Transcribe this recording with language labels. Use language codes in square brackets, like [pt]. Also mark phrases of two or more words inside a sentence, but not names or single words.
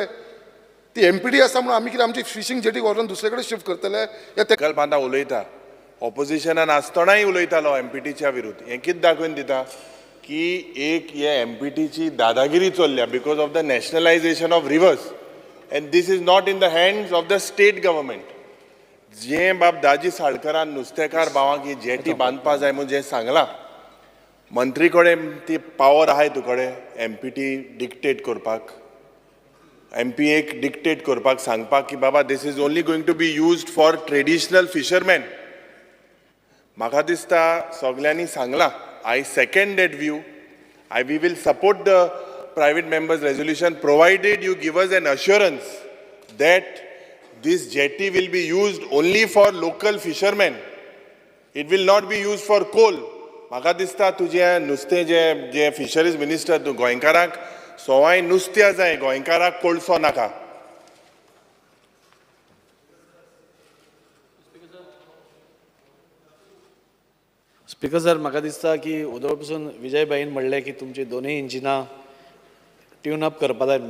[kok] ती MPT आसा म्हणून आमी कितें आमची फिशींग जेटी व्हरून दुसरे कडेन शिफ्ट करतले या ते बांदा उलयता ऑपोजिशनान आसतनाय उलयतालो MPTच्या विरुद्ध. हें कितें दाखोवन दिता की एक हे MPTची दादागिरी चल्ल्या [en] because of the nationalization of rivers and this is not in the hands of the state government. [kok] जें बाब दाजी साळकरान नुस्तेकार भावांक ही जेटी बांदपा जाय म्हणून जें सांगलां मंत्री कडेन ती पावर आहाय तुकडे MPT डिक्टेट करपाक MPAक डिक्टेट करपाक सांगपाक की बाबा [en] this is only going to be used for traditional fisherman. [kok] म्हाका दिसता सगळ्यांनी सांगलां. [en] I second that view. We will support the private members' resolution provided you give us an assurance that this jetty will be used only for local fishermen. It will not be used for coal. [kok] म्हाका दिसता तुजे नुस्तें जे [en] fisheries minister [kok] तूं गोंयकारांक सवाय नुस्त्या जाय गोंयकारांक कोळसो नाका. [en] Speaker sir [kok] म्हाका दिसता की उदळ पसून विजयबाईन म्हणलें की तुमची दोनूय इंजिनां [en] tune up [kok] करपा जाय.